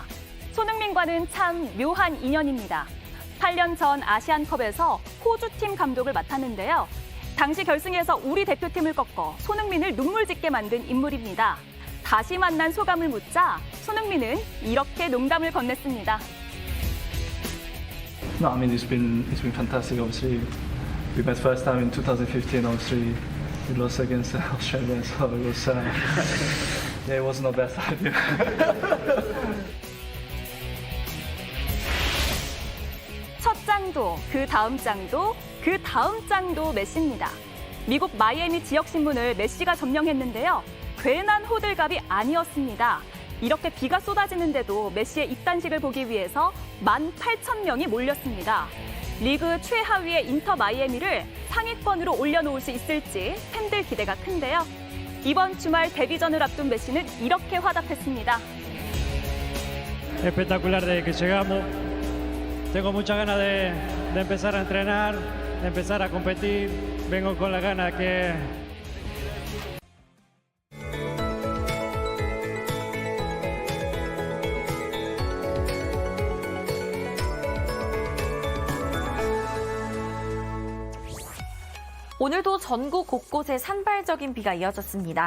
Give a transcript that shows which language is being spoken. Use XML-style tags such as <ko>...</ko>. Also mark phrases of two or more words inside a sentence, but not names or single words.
<ko>손흥민과는 참 묘한 인연입니다. 8년 전 아시안컵에서 호주팀 감독을 맡았는데요. 당시 결승에서 우리 대표팀을 꺾어 손흥민을 눈물짓게 만든 인물입니다. 다시 만난 소감을 묻자 손흥민은 이렇게 농담을 건넸습니다.</ko> <en>No, I mean it's been fantastic. Obviously, we met first time in 2015. Obviously, we lost against Australia, so it was yeah, it wasn't the best idea.</en> <ko>첫 장도, 그 다음 장도, 그 다음 장도 메시입니다. 미국 마이애미 지역신문을 메시가 점령했는데요. 괜한 호들갑이 아니었습니다. 이렇게 비가 쏟아지는데도 메시의 입단식을 보기 위해서 18,000명이 몰렸습니다. 리그 최하위의 인터 마이애미를 상위권으로 올려놓을 수 있을지 팬들 기대가 큰데요. 이번 주말 데뷔전을 앞둔 메시는 이렇게 화답했습니다.</ko> <es>Espectacular desde que llegamos. Tengo muchas ganas de empezar a entrenar, de empezar a competir. Vengo con la gana que</es> <ko>오늘도 전국 곳곳에 산발적인 비가 이어졌습니다.</ko>